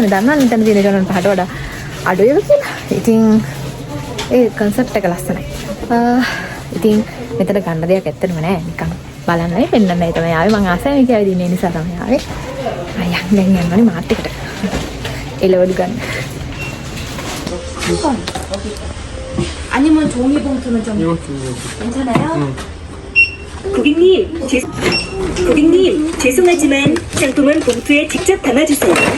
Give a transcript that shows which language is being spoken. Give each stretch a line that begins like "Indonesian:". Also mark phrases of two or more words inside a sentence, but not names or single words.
Sinhala: දන්නවනේ මෙතන තියෙන චොනන් පහට වඩා අඩුයි කියලා. ඉතින් ඒ concept එක ලස්සනයි. ඉතින් මෙතන ගන්න දෙයක් ඇත්තටම නෑ නිකන් බලන්නයි පෙන්නන්නයි තමයි ආවේ. මං ආසයි මේක ඇවිදින්න ඒ නිසා තමයි ආවේ. අයියන් දැන් යන්නනේ මාත් එකට. එළවලු ගන්න.
Korean: 아니면 종이 봉투는 좀 괜찮아요? 고객님, 죄송하지만 상품은 봉투에 직접 담아주세요.